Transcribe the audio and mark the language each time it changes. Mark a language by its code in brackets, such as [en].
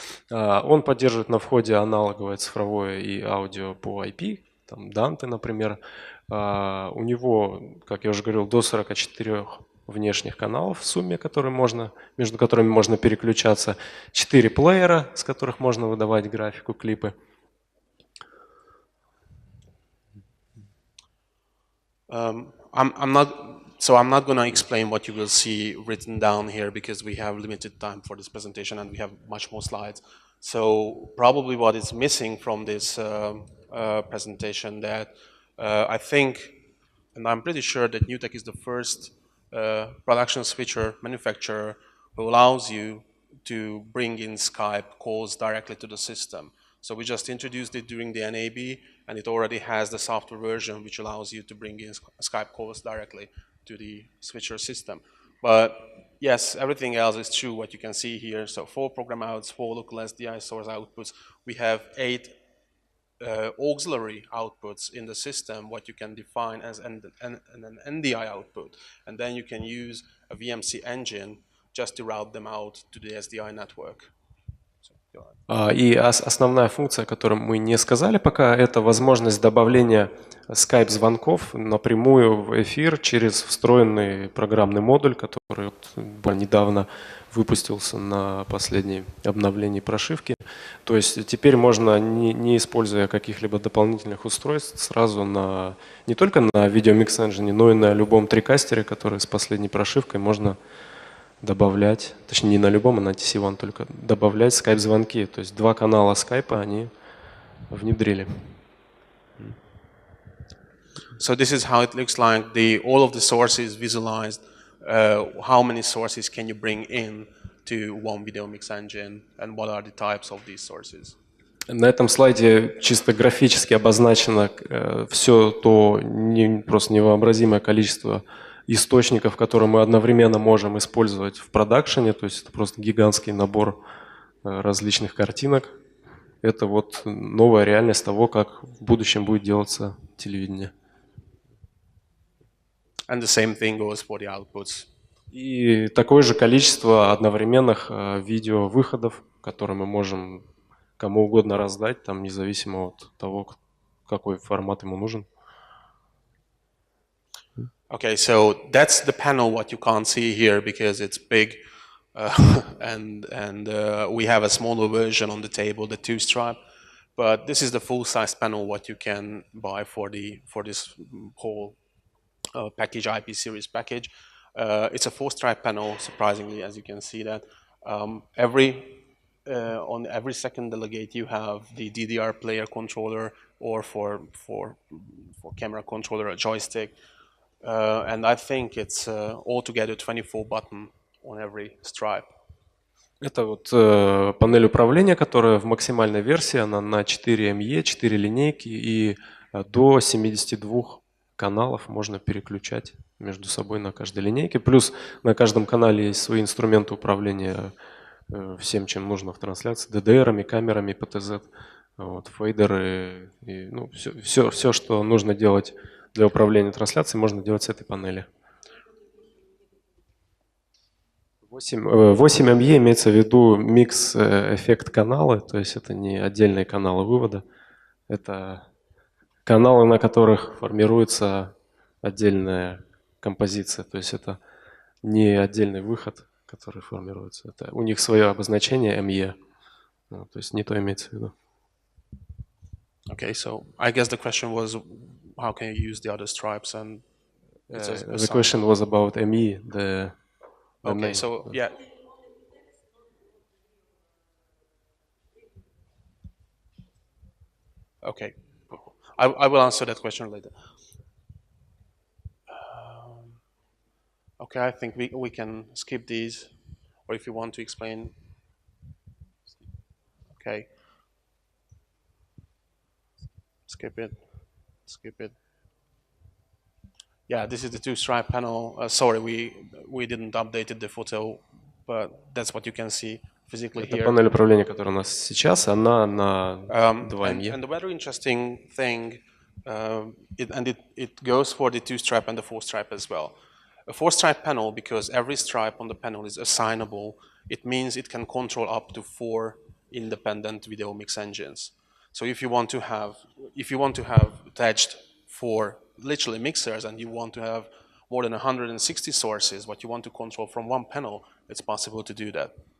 [ru] Он поддерживает на входе аналоговое цифровое и аудио по IP, там Dante, например. У него, как я уже говорил, до 44 внешних каналов в сумме, между которыми можно переключаться, 4 плеера, с которых можно выдавать графику, клипы. [en] I'm not going to explain what you will see written down here because we have limited time for this presentation and we have much more slides. So probably what is missing from this presentation that I think, and I'm pretty sure that NewTek is the first production switcher manufacturer who allows you to bring in Skype calls directly to the system. So we just introduced it during the NAB, and it already has the software version which allows you to bring in Skype calls directly to the switcher system. But yes, everything else is true, what you can see here. So 4 program outs, 4 local SDI source outputs. We have 8 auxiliary outputs in the system, what you can define as an NDI output. And then you can use a VMC engine just to route them out to the SDI network. [ru] И основная функция, о которой мы не сказали пока, это возможность добавления скайп-звонков напрямую в эфир через встроенный программный модуль, который недавно выпустился на последней обновлении прошивки. То есть теперь можно, не используя каких-либо дополнительных устройств, сразу не только на Video Mix Engine, но и на любом трикастере, который с последней прошивкой, можно добавлять, точнее не на любом, а на TC1 только, добавлять скайп-звонки. То есть 2 канала скайпа они внедрили. [en] So this is how it looks like. All of the sources visualized. How many sources can you bring in to one video mix engine, and what are the types of these sources? [ru] На этом слайде чисто графически обозначено все то просто невообразимое количество источников, которые мы одновременно можем использовать в продакшене. То есть это просто гигантский набор различных картинок. Это вот новая реальность того, как в будущем будет делаться телевидение. [en] And the same thing goes for the outputs. [ru] И такое же количество одновременных видеовыходов, которые мы можем кому угодно раздать, там, независимо от того, какой формат ему нужен. [en] Okay, so that's the panel what you can't see here because it's big, and we have a smaller version on the table, the 2-stripe. But this is the full-size panel what you can buy for this whole package, IP series package. It's a 4-stripe panel, surprisingly, as you can see that. On every second delegate you have the DDR player controller, or for camera controller, a joystick. And I think it's altogether 24 button on every stripe. [ru] Это вот панель управления, которая в максимальной версии, она на 4 МЕ, 4 линейки, и до 72 каналов можно переключать между собой на каждой линейке. Плюс на каждом канале есть свои инструменты управления всем, чем нужно в трансляции, DDR-ами, камерами, ПТЗ, вот, фейдеры, и, ну, все, что нужно делать для управления трансляцией, можно делать с этой панели. 8 МЕ имеется в виду микс-эффект каналы, то есть это не отдельные каналы вывода, это каналы, на которых формируется отдельная композиция, то есть это не отдельный выход, который формируется, это у них свое обозначение МЕ, то есть не то имеется в виду. [en] Okay, so I guess the question was, how can you use the other stripes? And the question was about ME. Okay, so yeah. Okay, I will answer that question later. Okay, I think we can skip these, or if you want to explain. Okay. Skip it. Yeah, this is the 2-stripe panel. Sorry, we didn't update the photo, but that's what you can see physically here. [ru] Это панель управления, которая у нас сейчас, она на 2 МЕ. [en] And the very interesting thing, it goes for the 2-stripe and the 4-stripe as well. A 4-stripe panel, because every stripe on the panel is assignable, it means it can control up to 4 independent video mix engines. So if you want to have attached 4 literally mixers, and you want to have more than 160 sources, what you want to control from one panel, it's possible to do that.